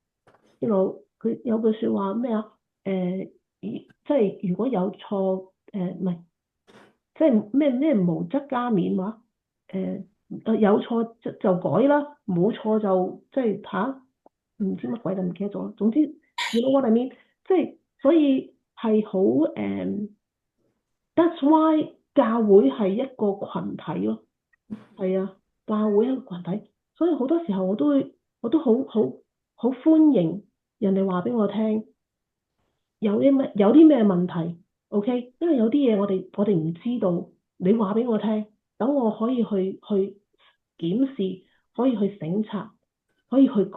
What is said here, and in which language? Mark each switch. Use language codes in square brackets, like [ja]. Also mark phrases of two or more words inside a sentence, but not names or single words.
[yue] 佢有句説話咩啊？即係如果有錯，唔係，即係咩無則加勉話，有錯就改啦，冇錯就即係唔知乜鬼就唔記得咗。總之 ， [en] you know what I mean？ [yue] 即係所以係好 [en] that's why [yue] 教會係一個群體咯。係啊，教會一個群體，所以好多時候我都好歡迎人哋話俾我聽，有啲咩問題 ，OK？因為有啲嘢我哋唔知道，你話俾我聽，等我可以去檢視，可以去省察，可以去改。